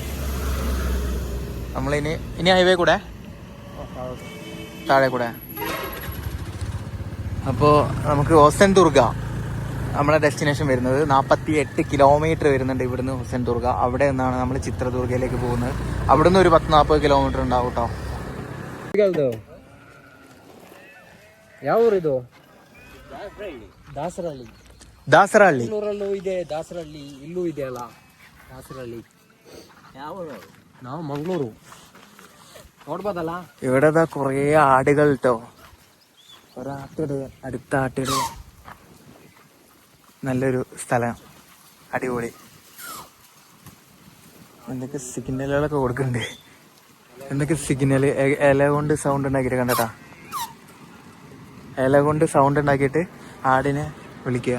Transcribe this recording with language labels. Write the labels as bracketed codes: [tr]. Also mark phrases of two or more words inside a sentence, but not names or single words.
[ml] ഇനി ഹൈവേ കൂടെ താഴെ കൂടെ. അപ്പോൾ നമുക്ക് ഹൊസൻദുർഗ നമ്മളെ ഡെസ്റ്റിനേഷൻ വരുന്നത്. 48 കിലോമീറ്റർ വരുന്നുണ്ട് ഇവിടുന്ന് ഹൊസൻദുർഗ. അവിടെ നിന്നാണ് നമ്മൾ ചിത്രദുർഗയിലേക്ക് പോകുന്നത്. അവിടെ നിന്ന് ഒരു 10-40 കിലോമീറ്റർ ഉണ്ടാവും കേട്ടോ. [kn] ಯಾವ ಊರಿದು? ದಾಸರಹಳ್ಳಿ ಇದೆ. ದಾಸರಹಳ್ಳಿ ಇಲ್ಲೂ ಇದೆಯಲ್ಲ. ದಾಸರಹಳ್ಳಿ ನಾವು ಮಂಗಳೂರು ನೋಡ್ಬೋದಲ್ಲ. [ml] ഇവിടെ കുറേ ആടുകൾ കേട്ടോ. ഒരാട്ടിട്, അടുത്ത ആട്ടിട്. നല്ലൊരു സ്ഥലം, അടിപൊളി. എന്തൊക്കെ സിഗ്നലുകളൊക്കെ കൊടുക്കുന്നുണ്ട്. എന്തൊക്കെ സിഗ്നൽ ഇല കൊണ്ട് സൗണ്ട് ഉണ്ടാക്കിയിട്ട് കണ്ടട്ടാ. ഇല കൊണ്ട് സൗണ്ട് ഉണ്ടാക്കിയിട്ട് ആടിനെ വിളിക്കുക.